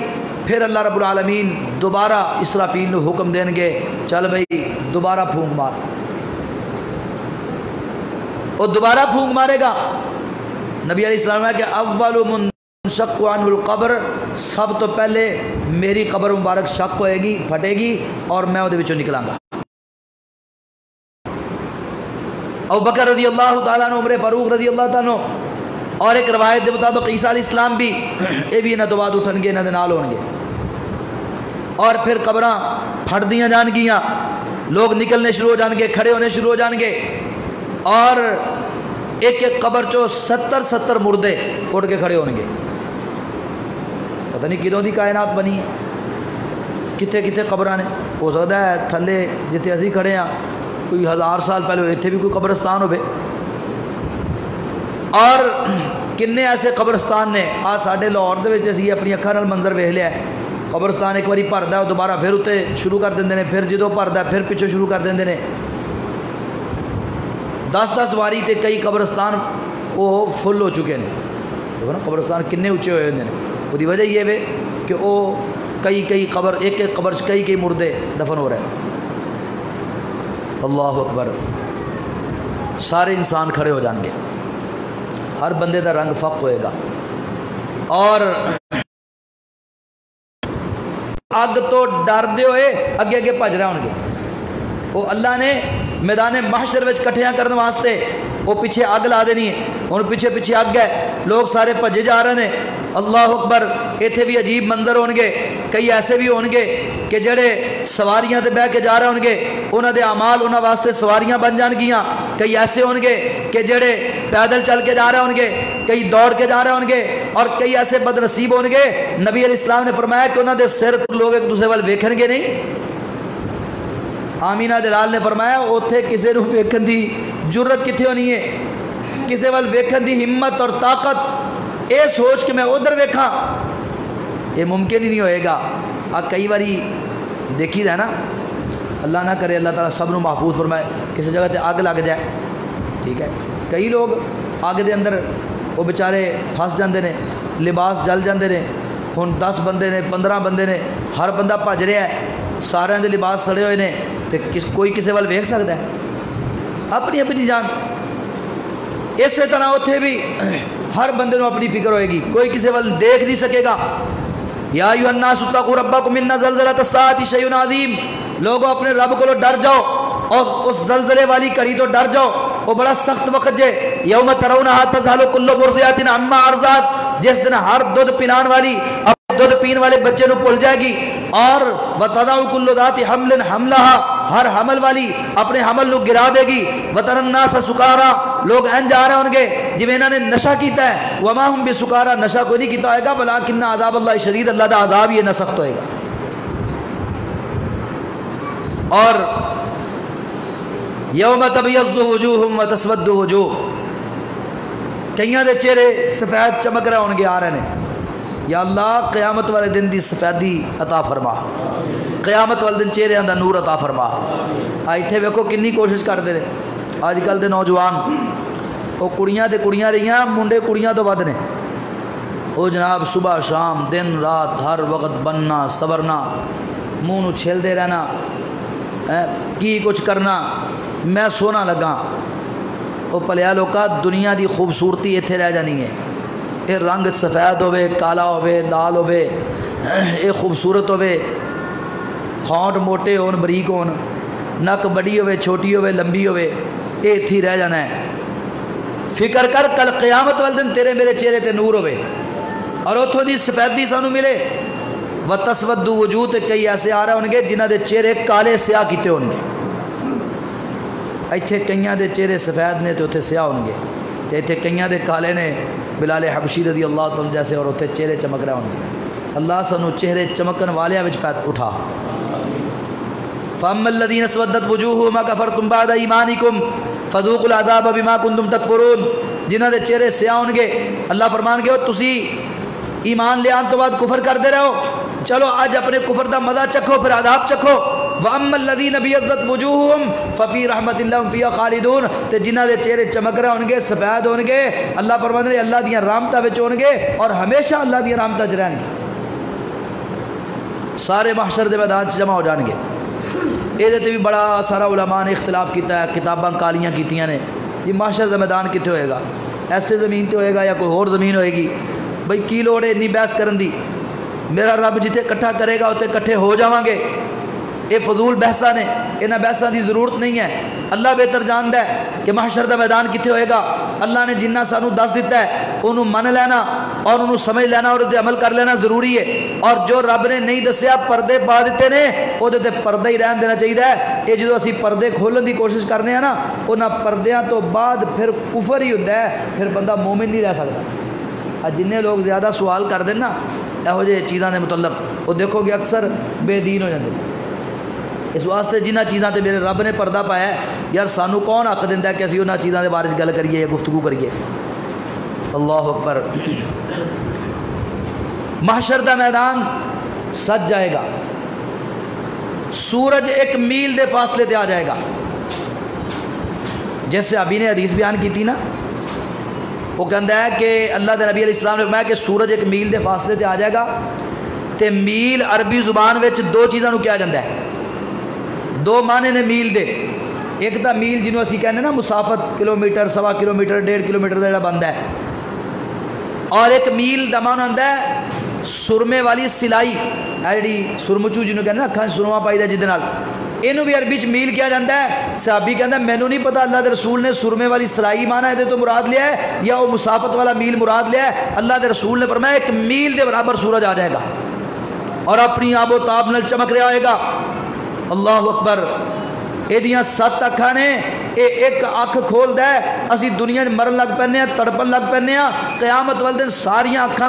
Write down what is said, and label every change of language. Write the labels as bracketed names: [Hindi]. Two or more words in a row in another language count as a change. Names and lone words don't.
[Urdu] پھر اللہ رب العالمین دوبارہ اسرافیل نے حکم دیں گے چل بھئی دوبارہ پھونک مار. وہ دوبارہ پھونک مارے گا. [Punjabi] نبی علیہ السلام نے کہا کہ [Arabic] اول منشق عنہ القبر، [Punjabi] سب تو پہلے میری قبر مبارک شق ہوئے گی، پھٹے گی اور میں وہ دے وچوں نکلاں گا. ابو بکر رضی اللہ تعالیٰ عنہ، عمر فاروق رضی اللہ تعالیٰ عنہ، اور ایک روایت دے مطابق عیسیٰ علیہ السلام بھی یہ بھی انہاں تو بعد اٹھن گے، انہاں دے نال ہون گے اور پھر قبراں پھٹ دیاں جان گیاں، لوگ نکلنے شروع ہو جان گے، کھڑے ہونے شروع ہو جان گے اور ایک ایک قبر چو 70 مردے اٹھ کے کھڑے ہون گے. پتہ نہیں کدوں دی کائنات بنی ہے، کتنے کتنے قبراں نے. ہو سکتا ہے تھلے جتے اسی کھڑے ہاں کوئی 1000 سال پہلے اتنے بھی کوئی قبرستان ہوئے. اور کنے ایسے قبرستان نے آ ساڈے لاہور دے وچ اسی اپنی اکھاں نال منظر ویکھ لیا ہے. قبرستان ایک باری بھردا ہے دوبارہ پھر اتنے شروع کر دیندے نے، پھر جدوں بھردا پھر پچھوں شروع کر دیندے نے. 10 واری تے کئی قبرستان وہ فل ہو چکے ہیں. دیکھو نا قبرستان کنے اچھے ہوئے ہوندے نے. وہ دی وجہ یہ ہے کہ وہ کئی قبر ایک ایک قبر کئی مردے دفن ہو رہے ہیں. [Arabic] اللہ اکبر. [Punjabi] سارے انسان کھڑے ہو جان گے، ہر بندے دا رنگ فق ہوئے گا اور اگ تو ڈر دے ہوئے اگے اگے بھج رہے ہوں گے. وہ اللہ نے میدان محشر وچ کٹھیاں کرنے واسطے وہ پیچھے اگ لا دینی ہے. ہن پیچھے پیچھے اگ ہے، لوگ سارے بھجے جا رہے ہیں. [Arabic] اللہ اکبر. [Punjabi] ایتھے بھی عجیب منظر ہون گے. کئی ایسے بھی ہون گے کہ جڑے سواریاں تے بہ کے جا رہے ہون گے انہاں دے اعمال انہاں واسطے سواریاں بن جان گیاں. کئی ایسے ہون گے کہ جڑے پیدل چل کے جا رہے ہون گے، کئی دوڑ کے جا رہے ہون گے اور کئی ایسے بد نصیب ہون گے. نبی علیہ السلام نے فرمایا کہ انہاں دے سر لوگ ایک دوسرے وال ویکھن گے نہیں. آمینہ دلال نے فرمایا اوتھے کسے نو ویکھن دی جرت کتھے ہونی ہے، کسے وال ویکھن دی ہمت اور طاقت اے سوچ کہ میں ادھر ویکھاں یہ ممکن ہی نہیں ہوئے گا. کئی باری دیکھی دا ہے نا، اللہ نہ کرے اللہ تعالیٰ سب نو محفوظ فرمائے، کسی جگہ تے آگ لگ جائے، ٹھیک ہے. کئی لوگ آگ دے اندر وہ بیچارے پھنس جاندے نے، لباس جل جاندے نے. ہن 10 بندے نے 15 بندے نے، ہر بندہ بھج رہا ہے، سارے دے لباس سڑے ہوئے نے تے کوئی کسے وال ویکھ سکتا ہے اپنی اپنی جان. اسی طرح اتھے بھی ہر بندے نو اپنی فکر ہوئے گی، کوئی کسے وال دیکھ نہیں سکے گا. [Arabic] یا ایھا الناس اتقوا ربکم ان زلزلۃ الساعۃ شیء عظیم. [Punjabi] لوگوں اپنے رب کو ڈر جاؤ اور اس زلزلے والی کڑی تو ڈر جاؤ، وہ بڑا سخت وقت جے. [Arabic] یوم ترونھا تذہل کل مرضعۃ عما ارضعت، [Punjabi] جس دن ہر دودھ پلان والی دودھ پین والے بچے نو بھول جائے گی، اور [Arabic] وَتَضَعُ كُلُّ ذَاتِ حَمْلٍ حَمْلَهَا، [Punjabi] ہر حمل والی اپنے حمل نو گرا دے گی، [Arabic] وَتَرَى النَّاسَ سُكَارَىٰ، [Punjabi] لوگ انج آ رہے ہوں گے جویں انہوں نے نشہ کیتا ہے، [Arabic] وَمَا هُمْ بِسُكَارَىٰ، [Punjabi] نشہ کوئی نہیں کیتا ہوئے گا، [Arabic] وَلَٰكِنَّ عَذَابَ اللَّهِ شَدِيدٌ، [Punjabi] اللہ دا عذاب یہ نہ سخت ہوئے گا۔ اور [Arabic] یوم تبیض وجوہ وتسود وجوہ، [Punjabi] کئیاں دے چہرے سفید چمک رہے ہون گے، آ رہے ہیں، یا اللہ قیامت والے دن دی سفیدی عطا فرما، قیامت والے دن چہرے دا نور عطا فرما۔ ایتھے ویکھو کنی کوشش کرتے رہے اج کل دے نوجوان، وہ کڑیاں تے کڑیاں رہیاں، منڈے کڑیاں تو ود نے، وہ جناب صبح شام دن رات ہر وقت بننا سورنا، منہ نو چھیلدے رہنا، کی کچھ کرنا، میں سونا لگا۔ وہ پلیا لوکا دنیا دی خوبصورتی اتنے رہ جانی ہے، یہ رنگ سفید ہوئے کالا ہوئے لال ہوئے، یہ خوبصورت ہوئے، ہونٹ موٹے ہون بریک ہون، نک بڑی ہوئے چھوٹی ہوئے لمبی ہوئے، یہ اتھی رہ جانا ہے۔ فکر کر کل قیامت والے دن تیرے میرے چہرے تے نور ہوئے، اور اتھوں دی سفیدی سانو ملے۔ [Arabic] وَتَسْوَدُّ وُجُوہ، [Punjabi] تے کئی ایسے آ رہے ہوں گے جنہ دے چہرے کالے سیاہ کیتے ہوں گے، ایتھے کئیاں دے چہرے سفید نے تے اتھے سیاہ ہوں گے، تے ایتھے کئیاں دے کالے نے بلال حبشی رضی اللہ تعالیٰ جیسے، اور اتھے چہرے چمک رہے ہوں گے۔ اللہ سانو چہرے چمکن والیاں وچ پید اٹھا۔ [Arabic] فَأَمَّا الَّذِينَ اسْوَدَّتْ وُجُوهُهُمْ أَكَفَرْتُمْ بَعْدَ إِيمَانِكُمْ فَذُوقُوا الْعَذَابَ بِمَا كُنتُمْ تَكْفُرُونَ، [Punjabi] جنہاں دے چہرے سیاہ ہون گے اللہ فرمان گے تسی ایمان لے آن تو بعد کفر کر دے رہے ہو، چلو آج اپنے کفر دا مزہ چکھو پھر عذاب چکھو۔ [Arabic] وَأَمَّا الَّذِينَ ابْيَضَّتْ وُجُوهُهُمْ فَفِي رَحْمَةِ اللَّهِ هُمْ فِيهَا خَالِدُونَ، [Punjabi] تے جنہاں دے چہرے چمک رہے ہون گے سفید ہون گے، اللہ فرماندے نے اللہ دیاں رحمتاں وچ ہون گے اور ہمیشہ اللہ دیاں رحمتاں وچ رہن گے، سارے محشر دے میدان وچ جمع ہو جان گے۔ یہ تے بھی بڑا سارا علماء نے اختلاف کیتا ہے، کتاباں کالیاں کیتیاں نے، یہ محشر دا میدان کتے ہوئے گا، ایسے زمین تے ہوئے گا یا کوئی اور زمین ہوئے گی؟ بھئی کی لوڑ ہے اتنی بحث کرن دی، میرا رب جتے کٹھا کرے گا اتنے کٹھے ہو جاواں گے۔ یہ فضول بحثاں نے، انہاں بحثاں دی ضرورت نہیں ہے، اللہ بہتر جاندا ہے کہ محشر دا میدان کتے ہوئے گا۔ اللہ نے جنہ سانو دس دیتا ہے انہوں من لینا اور انہوں سمجھ لینا اور عمل کر لینا ضروری ہے، اور جو رب نے نہیں دسیا پردے پا دیتے نے وہ تے پردہ ہی رہن دینا چاہیے۔ یہ جدو اسی پردے کھولن دی کوشش کرنے ہیں نا، انہاں پردیاں تو بعد پھر کفر ہی ہوندا ہے، پھر بندہ مومن نہیں رہ سکتا۔ جنہیں لوگ زیادہ سوال کر دیں نا یہو جے چیزاں دے متعلق، وہ دیکھو گے اکثر بے دین ہو جاتے۔ اس واسطے جنہ چیزاں تے میرے رب نے پردہ پایا ہے، یار سانو کون حق دیندا ہے کہ اسی انہاں چیزاں دے بارے گل کریے یا گفتگو کریے؟ [Arabic] اللہ اکبر۔ [Punjabi] محشر دا میدان سج جائے گا، سورج 1 میل دے فاصلے تے آ جائے گا، جیسے ابھی نے حدیث بیان کی تھی نا، وہ کہندا ہے کہ اللہ دے نبی علیہ السلام نے فرمایا کہ سورج 1 میل دے فاصلے تے آ جائے گا، تے میل عربی زبان وچ 2 چیزاں نو کیا جاندا ہے، 2 معنی نے میل دے۔ ایک تا میل جنوں اسی کہنے نا مسافت، کلومیٹر، 1.25 کلومیٹر، 1.5 کلومیٹر دا جڑا بندا ہے، اور ایک میل دا معنی ہوندا ہے سرمے والی سلائی، جڑی سرمچو جنوں کہنے نا اکھاں سرما پائی دا جدے نال، اینو بھی عربی چ میل کیا جاندا ہے۔ صحابی کہندا مینوں نہیں پتا اللہ دے رسول نے سرمے والی سلائی معنی دے تو مراد لیا ہے یا وہ مسافت والا میل مراد لیا ہے۔ اللہ دے رسول نے فرمایا 1 میل دے برابر سورج آ جائے گا اور اپنی آب و تاب نال چمک رہا ہوئے گا۔ [Arabic] اللہ اکبر۔ [Punjabi] یہ 7 اکھاں نے، یہ ایک اکھ کھول دے اسی دنیا مرن لگ پہنے ہیں، تڑپن لگ پہنے ہیں، قیامت والے دن ساریاں اکھاں